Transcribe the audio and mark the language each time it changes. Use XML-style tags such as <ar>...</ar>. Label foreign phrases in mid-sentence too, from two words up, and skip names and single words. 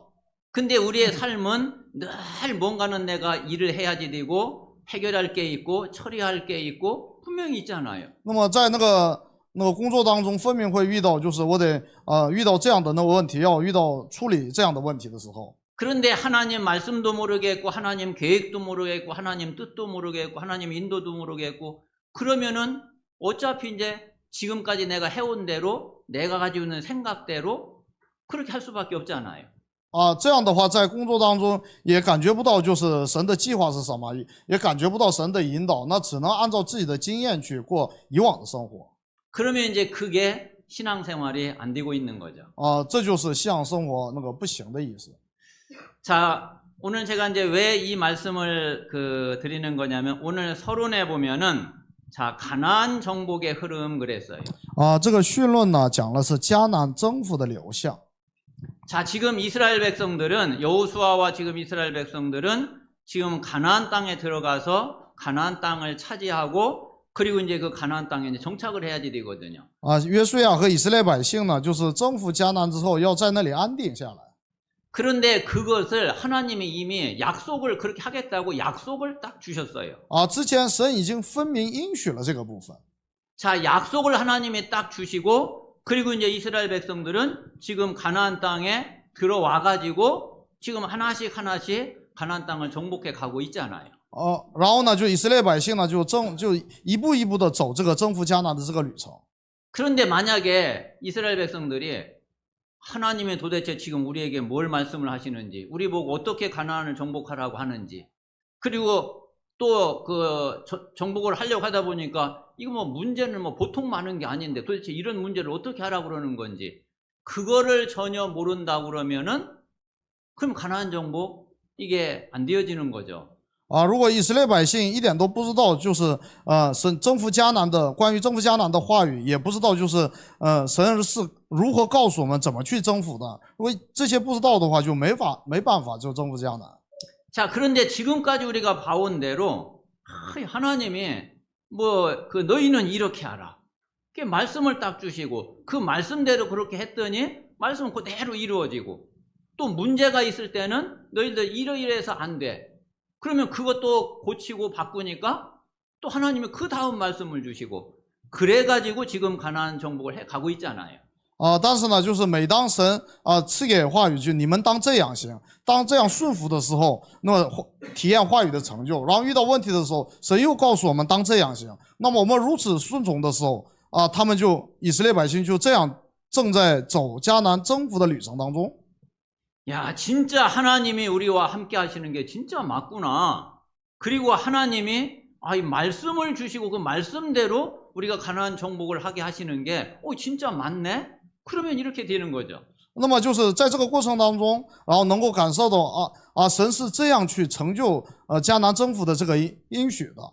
<ko>근데 우리의 삶은 늘 뭔가는 내가 일을 해야지 되고 해결할 게 있고 처리할 게 있고 분명히 있잖아요.</ko> <zh>那么在那个工作当中，分明会遇到，就是我得遇到这样的那个问题，要遇到处理这样的问题的时候。</zh> <ko>그런데 하나님 말씀도 모르겠고 하나님 계획도 모르겠고 하나님 뜻도 모르겠고 하나님 인도도 모르겠고, 그러면은 어차피 이제 지금까지 내가 해온 대로 내가 가지고 있는 생각대로 그렇게 할 수밖에 없잖아요.</ko> <zh>这样的话，在工作当中也感觉不到就是神的计划是什么，也感觉不到神的引导，那只能按照自己的经验去过以往的生活。</zh> <ko>그러면 이제 그게 신앙생활이 안 되고 있는 거죠.</ko> <zh>这就是信仰生活那个不行的意思。</zh> <ko>자, 오늘 제가 이제 왜 이 말씀을 드리는 거냐면, 오늘 서론에 보면은 자, 가나안 정복의 흐름 그랬어요.</ko> <zh>这个绪论呢讲的是迦南征服的流向。</zh> <ko>자, 지금 이스라엘 백성들은, 여호수아와 지금 이스라엘 백성들은 지금 가나안 땅에 들어가서 가나안 땅을 차지하고, 그리고 이제 그 가나안 땅에 이제 정착을 해야지 되거든요.</ko> <zh>约书亚和以色列百姓呢，就是征服迦南之后，要在那里安定下来。</zh> <ko>그런데 그것을 하나님이 이미 약속을 그렇게 하겠다고 약속을 딱 주셨어요.</ko> <zh>之前神已经分明应许了这个部分。</zh> <ko>자, 약속을 하나님이 딱 주시고, 그리고 이제 이스라엘 백성들은 지금 가나안 땅에 들어와 가지고 지금 하나씩 가나안 땅을 정복해 가고 있잖아요.</ko> <zh>然后呢，就以色列百姓呢，就一步一步的走这个征服迦南的这个旅程。</zh> <ko>그런데 만약에 이스라엘 백성들이 하나님이 도대체 지금 우리에게 뭘 말씀을 하시는지, 우리 보고 어떻게 가나안을 정복하라고 하는지, 그리고 또 정복을 하려고 하다 보니까 이거 뭐 문제는 뭐 보통 많은 게 아닌데 도대체 이런 문제를 어떻게 하라고 그러는 건지, 그거를 전혀 모른다고 그러면은 그럼 가나안 정복 이게 안 되어지는 거죠.</ko> <zh>如果以色列百姓一点都不知道，就是神征服迦南的关于征服迦南的话语，也不知道就是神是如何告诉我们怎么去征服的。如果这些不知道的话，就没办法就征服迦南。</zh> <ko>자, 그런데 지금까지 우리가 봐온 대로 하나님이 너희는 이렇게 하라, 그 말씀을 딱 주시고 그 말씀대로 그렇게 했더니 말씀은 그대로 이루어지고, 또 문제가 있을 때는 너희들 이러이러해서 안 돼. 그러면 그것도 고치고 바꾸니까 또 하나님이 그 다음 말씀을 주시고, 그래가지고 지금 가나안 정복을 해 가고 있잖아요.</ko> <zh>但是呢，就是每当神赐给话语，就你们当这样行，当这样顺服的时候，那么体验话语的成就。然后遇到问题的时候，神又告诉我们当这样行。那么我们如此顺从的时候，他们以色列百姓就这样正在走迦南征服的旅程当中。</zh> <ko>야, 진짜 하나님이 우리와 함께 하시는 게 진짜 맞구나. 그리고 하나님이 이 말씀을 주시고 그 말씀대로 우리가 가나안 정복을 하게 하시는 게 진짜 맞네? 그러면 이렇게 되는 거죠.</ko> <zh>那么就是在这个过程当中，然后能够感受到神是这样去成就迦南征服的这个应许的。</zh>